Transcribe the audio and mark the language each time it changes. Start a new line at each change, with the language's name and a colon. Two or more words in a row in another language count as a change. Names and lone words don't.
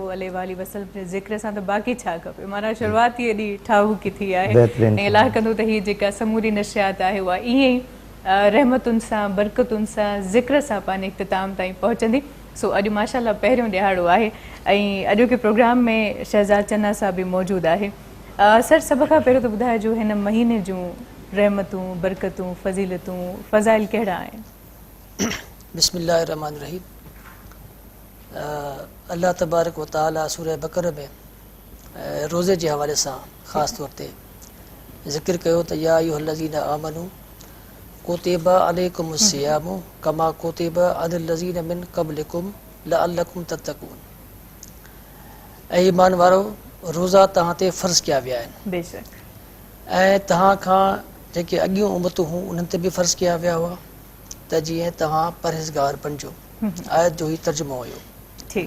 Arabic: عليه وسلم
Sindhi: जे ज़िक्र सां त बाक़ी छा खपे माना शुरुआत ई एॾी ठाहूकी थी आहे ऐं अल्लाह कंदो त हीअ जेका समूरी नशियात आहे उहा ईअं ई रहमतुनि सां बरकतुनि सां ज़िक्र सां पंहिंजे इख़्तिताम ताईं पहुचंदी सो अॼु माशाल्लाह पहिरियों ॾिहाड़ो आहे ऐं अॼोके प्रोग्राम में शहज़ाद चन्ना साहब बि मौजूदु आहे सर सभ खां पहिरियों त ॿुधाइजो हिन महीने जूं रहमतूं बरकतूं फज़ीलतूं फ़ज़ाइल कहिड़ा आहिनि बिस्मिल्लाहिर्रहमानिर्रहीम अल्लाह
Arabic: تبارك وتعالى
Sindhi: सूरह बकरा में रोज़े जे हवाले सां ख़ासि तौर ते ज़िक्र कयो त
Arabic: يا أيها الذين آمنوا كتب عليكم الصيام كما كتب على الذين من قبلكم لعلكم تتقون
Sindhi: ऐं ईमान वारो रोज़ा तव्हां ते फ़र्ज़ कया विया आहिनि बेशक ऐं तव्हां खां जेके अॻियूं उम्मतूं हुयूं उन्हनि ते बि फ़र्ज़ कया विया हुआ त जीअं तव्हां परहेज़गार बणिजो आयत जो ई तर्जुमो हुयो ठीकु